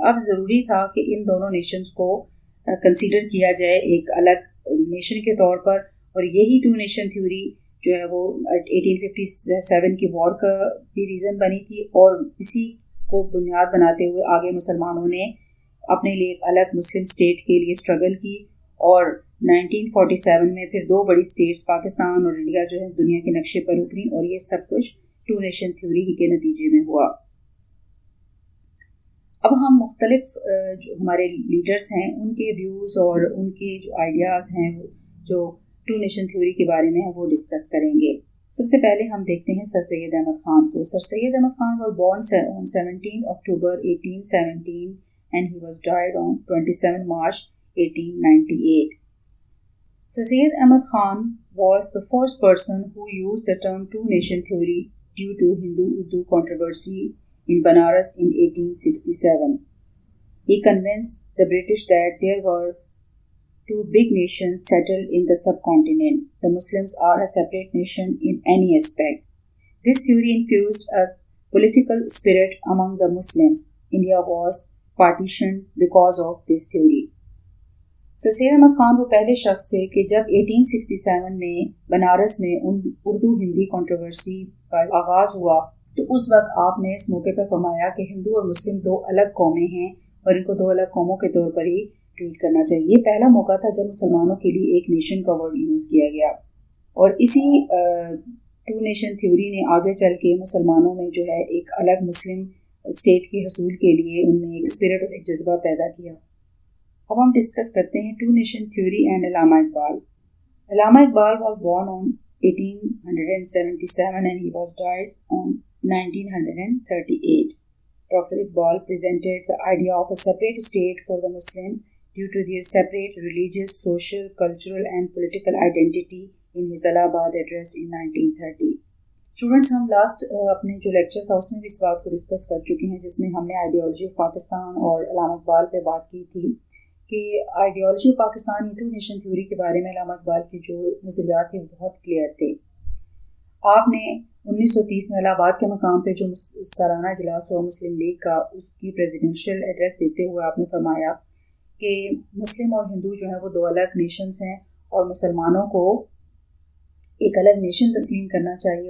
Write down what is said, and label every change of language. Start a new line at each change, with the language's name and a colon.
Urdu: اب ضروری تھا کہ ان دونوں نیشنز کو کنسیڈر کیا جائے ایک الگ نیشن کے طور پر، اور یہی ٹو نیشن تھیوری جو ہے وہ 1857 کی وار کا بھی ریزن بنی تھی اور اسی کو بنیاد بناتے ہوئے آگے مسلمانوں نے اپنے لیے ایک الگ مسلم اسٹیٹ کے لیے اسٹرگل کی اور 1947 میں پھر دو بڑی اسٹیٹس پاکستان اور انڈیا جو ہے دنیا کے نقشے پر اتری اور یہ سب کچھ ٹو نیشن تھیوری ہی کے نتیجے میں ہوا. مختلف جو ہمارے لیڈرز ہیں ان کے ویوز اور ان کے جو آئیڈیاز ہیں جو ٹو نیشن تھیوری کے بارے میں وہ ڈسکس کریں گے. سب سے پہلے ہم دیکھتے ہیں سر سید احمد خان کو.
English: Sir Syed Ahmad Khan was born on 17 October 1817 and he was died on 27 March 1898. Sir Syed Ahmad Khan was the first person who used the term two-nation theory due to Hindu-Urdu controversy in Banaras in 1867. He convinced the British that there were two big nations settled in the subcontinent. The Muslims are a separate nation in any aspect. This theory infused a political spirit among the Muslims. India was partitioned because of this theory.
Urdu: سر سید احمد خان وہ پہلے شخص تھے کہ جب 1867 میں بنارس میں Urdu Hindi controversy کا آغاز ہوا تو اس وقت آپ نے اس موقع پر فرمایا کہ ہندو اور مسلم دو الگ قومیں ہیں اور ان کو دو الگ قوموں کے طور پر ہی ٹریٹ کرنا چاہیے. یہ پہلا موقع تھا جب مسلمانوں کے لیے ایک نیشن کا ورڈ یوز کیا گیا اور اسی ٹو نیشن تھیوری نے آگے چل کے مسلمانوں میں جو ہے ایک الگ مسلم اسٹیٹ کے حصول کے لیے ان میں ایک اسپرٹ اور ایک جذبہ پیدا کیا. اب ہم ڈسکس کرتے ہیں to nation theory and Allama Iqbal.
English: Allama Iqbal was born on 1877 and he was died on 1938. Dr. Iqbal presented the idea of a separate state for the Muslims due to their separate religious, social, cultural and political identity in his Allahabad address in 1930.
Urdu: Students ہم last اپنے جو lecture تھا اس میں بھی اس بات کو discuss کر چکے ہیں جس میں ہم نے آئیڈیالوجی آف پاکستان اور علامہ اقبال پہ بات کی تھی کہ ideology of Pakistan to nation theory کے بارے میں علامہ اقبال کے جو نظریات تھے وہ بہت کلیئر تھے. آپ نے 1930 میں الہ آباد کے مقام پہ جو سالانہ اجلاس ہوا مسلم لیگ کا اس کی پریزیڈنشیل ایڈریس دیتے ہوئے آپ نے فرمایا کہ مسلم اور ہندو جو ہیں وہ دو الگ نیشنز ہیں اور مسلمانوں کو ایک الگ نیشن تسلیم کرنا چاہیے.